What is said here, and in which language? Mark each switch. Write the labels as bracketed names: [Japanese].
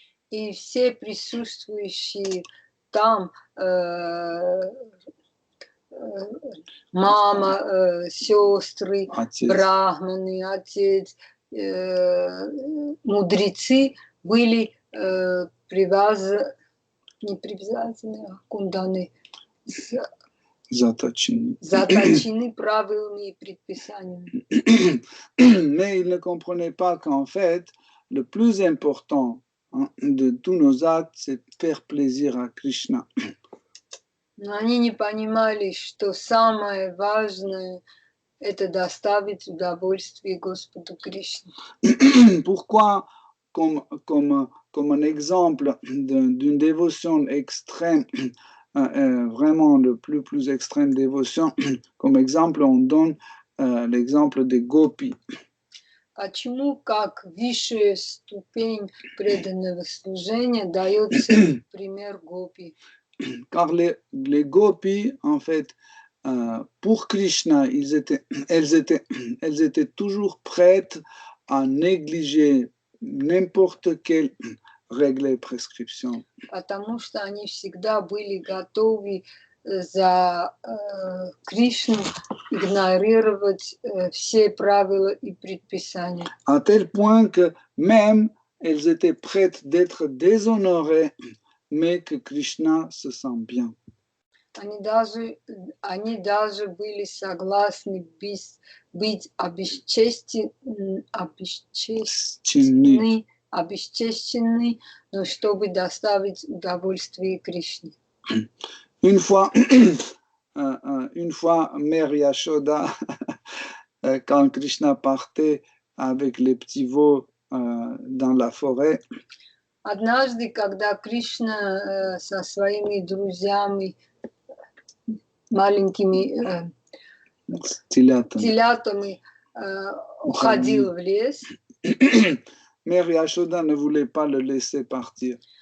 [Russian] И все присутствующие там, мама, сестры, брахманы, отец, мудрецы были не привязаны, а кунданы, заточены правилами и предписаниями. [French] Mais ils ne comprenaient pas qu'en fait, le plus important hein, de tous nos actes, c'est faire plaisir à Krishna. [Russian] Но они не понимали, что самое важное – это доставить удовольствие Господу Кришне. [French] Pourquoi, comme un exemple d'une dévotion extrême, vraiment de plus extrême dévotion, comme exemple, on donne l'exemple des gopis. [Russian] Почему, как высшая ступень преданного служения, дается пример гопи? [French] Car les gopis, en fait, pour Krishna, elles étaient toujours prêtes à négliger n'importe quelle règle et prescription. [Russian] Потому что они всегда были готовы за Кришну игнорировать все правила и предписания. [French] À tel point que même elles étaient prêtes d'être déshonorées, mais que Krishna se sent bien. [Russian] Они даже были согласны быть обесчещены, но чтобы доставить удовольствие Кришне. [French] Une fois, Mère Yashoda, quand Krishna partait avec les petits veaux dans la forêt, [Russian] однажды, когда Кришна со своими друзьями маленькими телятами уходил в лес, [French] Mère Yashoda ne voulait pas le laisser partir.